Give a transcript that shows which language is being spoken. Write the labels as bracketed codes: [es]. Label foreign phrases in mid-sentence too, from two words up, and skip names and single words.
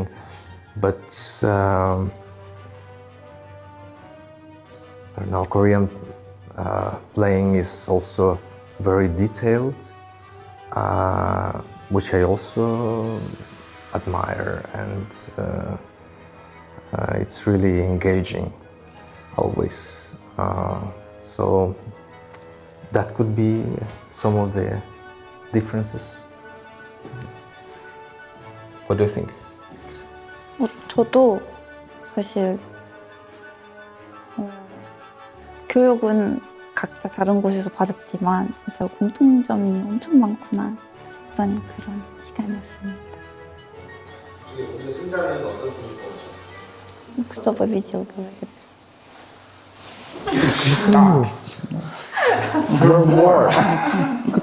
[en] But I don't know, Korean playing is also very detailed, which I also admire, and it's really engaging always. So that could be some of the differences. What do you think? [ko] 저도 사실 교육은 각자 다른 곳에서 받았지만 진짜 공통점이 엄청 많구나 싶은 그런 시간이었습니다. 오늘 승자는 어떤 분일 것 같아요? [ru] Кто победил, говорит. [en] More.